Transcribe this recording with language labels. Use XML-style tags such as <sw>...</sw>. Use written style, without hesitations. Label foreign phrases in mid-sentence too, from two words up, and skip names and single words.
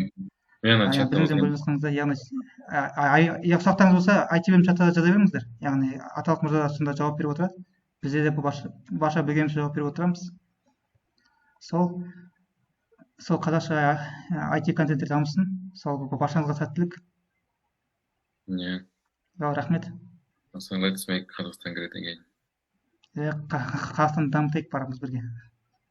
<kk>Білімден бөліп жатқаныңызда, яғни сұрақтарыңыз болса, IT бөлім чатта жаза беріңіздер. Яғни аталық мырза сонда жауап беріп отырады. Бізде де барша білгенімізше жауап беріп отырамыз. Сол қазақша IT контенттер дамысын. Сол баршаңызға сәттілік. Рахмет.</kk> <en>Let's make Қазақстан great again.</en> <kk>Қазақстанды дамытайық барымыз бірге.</kk>